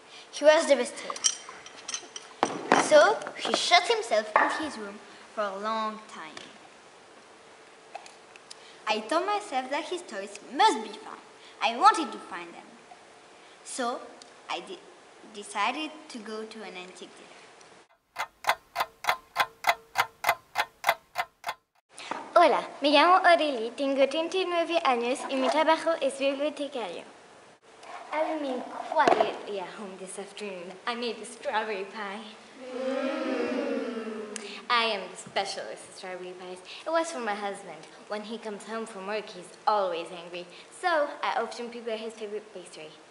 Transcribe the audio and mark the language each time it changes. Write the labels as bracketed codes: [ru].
[en] He was devastated. So he shut himself in his room for a long time. I told myself that his toys must be found. I wanted to find them. So I decided to go to an antique dealer. [es] Hola, me llamo Aurélie, tengo 39 años y mi trabajo es bibliotecario. [en] I've been quietly at home this afternoon. I made a strawberry pie. I am the specialist in strawberry pies. It was for my husband. When he comes home from work, he's always angry. So I often prepare his favorite pastry.